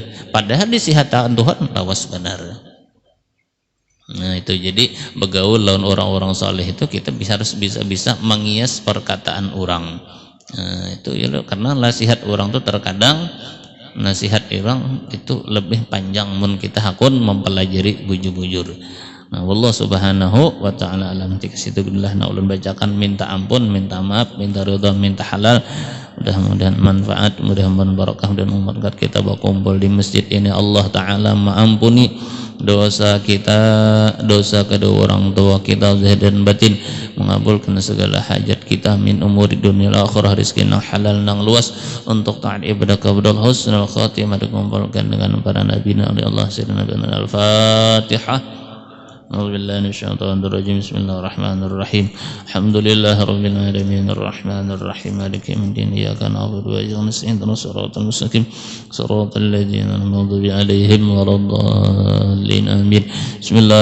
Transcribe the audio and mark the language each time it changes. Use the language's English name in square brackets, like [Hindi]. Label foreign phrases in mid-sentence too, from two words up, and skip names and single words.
[Banjar] Padahal disihatan Tuhan lawas benar. Nah itu jadi bergaul lawan orang-orang saleh itu kita harus bisa mengias perkataan orang. Nah, itu ya lo, karena nasihat orang tuh terkadang nasihat orang itu lebih panjang mun kita hakun mempelajari bujur-bujur. Nah, [Arabic] والله سبحانه وتعالى أعلم [Banjar] situ billah na ulun bacakan minta ampun, minta maaf, minta ridha, minta halal. Mudah-mudahan manfaat, mudah-mudahan barakah dan berkat kita berkumpul di masjid ini. [Arabic] الله تعالى [Banjar] mengampuni dosa kita, dosa kedua orang tua kita zahir dan batin, mengabulkan segala hajat kita [Arabic] من أمور الدنيا الآخرة, [Banjar] rezeki nang halal nang luas untuk taat ibadah kepada [Arabic] حسن الخاتمة, [Banjar] dikumpulkan dengan para nabi oleh Allah. [Arabic] سيدنا الفاتحة. أعوذ بالله من الشيطان الرجيم بسم الله الرحمن الرحيم الحمد لله رب العالمين الرحمن الرحيم مالك يوم الدين إياك نعبد وإياك نستعين اهدنا الصراط المستقيم صراط الذين أنعمت عليهم غير الضالين آمين بسم الله